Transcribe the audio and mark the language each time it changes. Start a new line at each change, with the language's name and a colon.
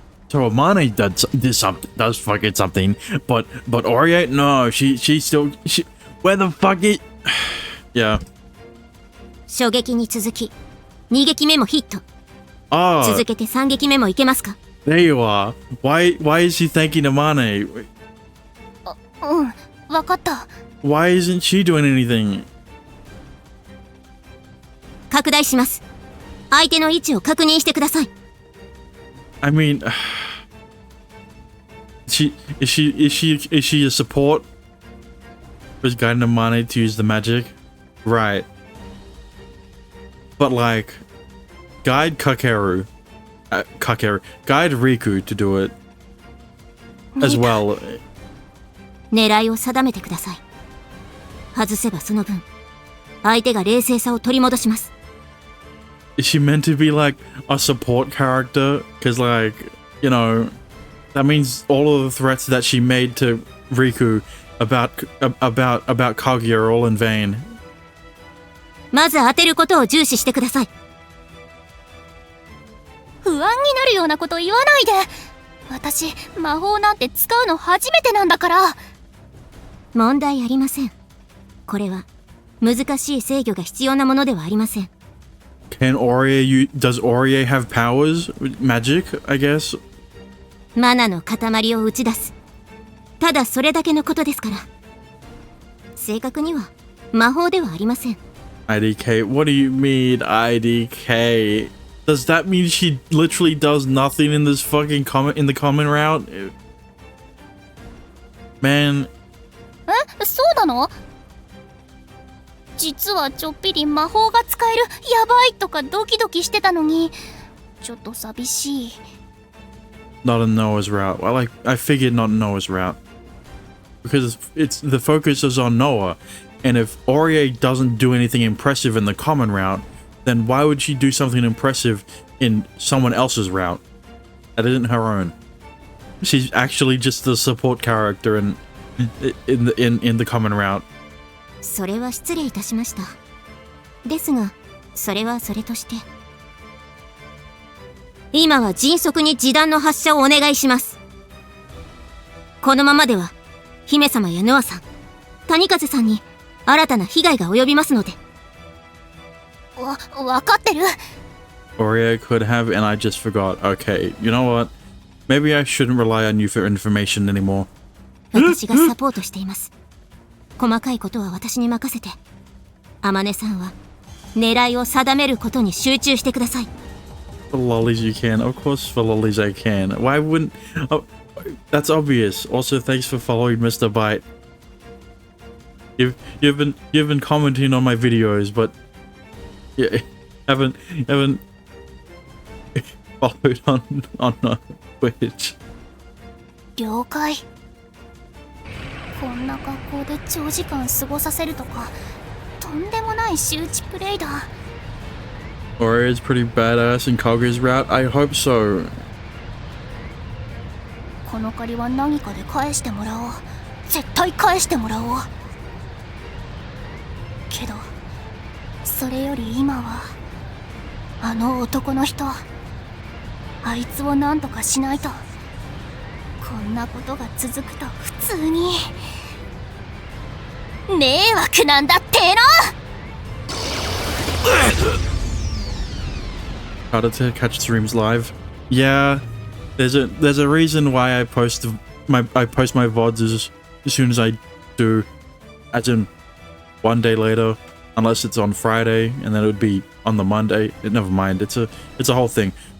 English: So Amane does fucking something, but Oria, no, she still... where the fuck is... Yeah.
Japanese: 初撃に続き、2撃目もヒット。
English: Ah,
Japanese: 続けて3撃目もいけますか？
English: there you are. Why is she thanking Amane?
Japanese: うん、わかった。
English: Why isn't she doing anything?
Japanese: 拡大します。相手の位置を確認してください。
English: I mean, is she a support? Was guiding Amane to use the magic? Right. But like, guide Kakeru, guide Riku to do it as well.
Japanese: 狙いを定めてください。外せばその分、相手が冷静さを取り戻します。
English: Is she meant to be like a support character? Because like, you know, that means all of the threats that she made to Riku about Kaguya are all in vain.
Japanese: まず当てることを重視してください。不安になるようなこと言わないで。私、魔法なんて使うの初めてなんだから。問題ありません。これは難しい制御が必要なものではありません。
English: Does Oria have powers? Magic, I guess?
Japanese: マナの塊を打ち出す。ただそれだけのことですから。正確には魔法ではありません。
English: IDK, what do you mean IDK? Does that mean she literally does nothing in this fucking in the common route? Man.
Japanese: そうなの？実はちょっぴり魔法が使えるやばいとかドキドキしてたのに、ちょっと寂しい。
English: Not a Noah's route. I figured not Noah's route. Because it's the focus is on Noah. And if Orie doesn't do anything impressive in the common route, then why would she do something impressive in someone else's route? That isn't her own. She's actually just the support character in the common route.
Japanese: それは失礼いたしました。ですが、それはそれとして。今は迅速に示弾の発射をお願いします。このままでは、姫様やノアさん、谷風さんに新たな被害が及びますので。わかってる。
English: Oria could have, and I just forgot. Okay, you know what? Maybe I shouldn't rely on you for information anymore.
Japanese: 私がサポートしています。細かいことは私に任せて、天音さんは狙いを定めることに集中してください。
English: For lollies you can. Of course for lollies I can. Why wouldn't... Oh, that's obvious. Also, thanks for following Mr. Bite. You've been commenting on my videos, but yeah, haven't followed on Twitch.
Japanese: 了解。こんな学校で長時間過ごさせるとか、とんでもない周知プレイだ。
English: Oria is pretty badass in Kaguya's route. I hope so.
Japanese: この借りは何かで返してもらおう。絶対返してもらおう。けど、それより今はあの男の人、あいつを何とかしないと。こんなことが続くと普通に迷惑なんだっての。
English: Harder to catch streams live. Yeah, there's a reason why I post my VODs as soon as I do, as in one day later, unless it's on Friday, and then it would be on the Monday. Never mind, it's a whole thing.